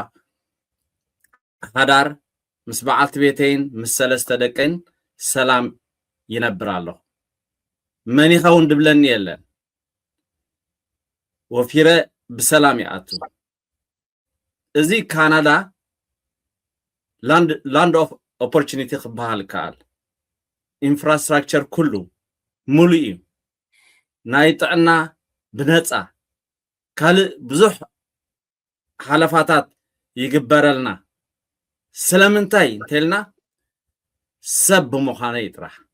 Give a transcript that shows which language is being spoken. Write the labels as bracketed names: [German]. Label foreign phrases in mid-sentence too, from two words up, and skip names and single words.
[Tigrinya] ሓዳር ምስ በዓልቲ ቤተይን ምስ ሰለስተ ደቀይን ሰላም ይነብር ኣለኹ መኒኻ እውን ድብለኒ የለን ወፊረ ብሰላም ይኣቱ እዚ ካናዳ [English] land of opportunity [Tigrinya] ክበሃል ካል ኢንፍራስትራክቸር ኩሉ ሙሉእ እዩ ናይ ጥዕና ብነፃ ካልእ ብዙሕ ሓለፋታት ይግበረልና ስለምንታይ እንተልና ሰብ ብምዃነ ይጥራሕ